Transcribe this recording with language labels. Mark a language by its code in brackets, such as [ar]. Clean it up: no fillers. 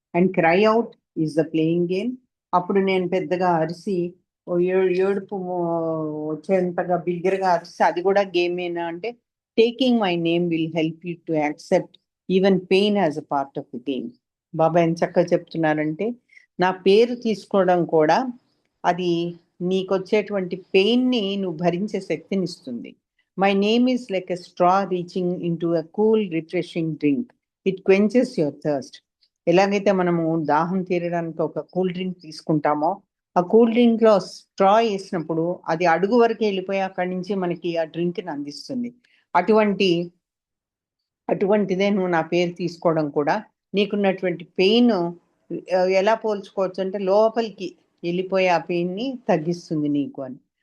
[en] And cry out is the playing game. [te] అప్పుడు నేను పెద్దగా అరిసి ఏడుపు వచ్చేంతగా బిగ్గరగా అరిసి అది కూడా గేమేనా అంటే, [en] Taking my name will help you to accept even pain as a part of the game. [te] బాబా ఎంత చక్కగా చెప్తున్నారంటే, నా పేరు తీసుకోవడం కూడా అది నీకు వచ్చేటువంటి పెయిన్ని నువ్వు భరించే శక్తిని ఇస్తుంది. [en] My name is like a straw reaching into a cool, refreshing drink. It quenches your thirst. [te] ఎలాగైతే మనము దాహం తీరడానికి ఒక కూల్ డ్రింక్ తీసుకుంటామో, ఆ కూల్ డ్రింక్ లో స్ట్రా వేసినప్పుడు అది అడుగు వరకు వెళ్ళిపోయి అక్కడి నుంచి మనకి ఆ డ్రింక్ని అందిస్తుంది. అటువంటిదే నువ్వు నా పేరు తీసుకోవడం కూడా నీకున్నటువంటి పెయిన్ ఎలా పోల్చుకోవచ్చు అంటే, లోపలికి వెళ్ళిపోయి ఆ పెయిన్ని తగ్గిస్తుంది నీకు అని.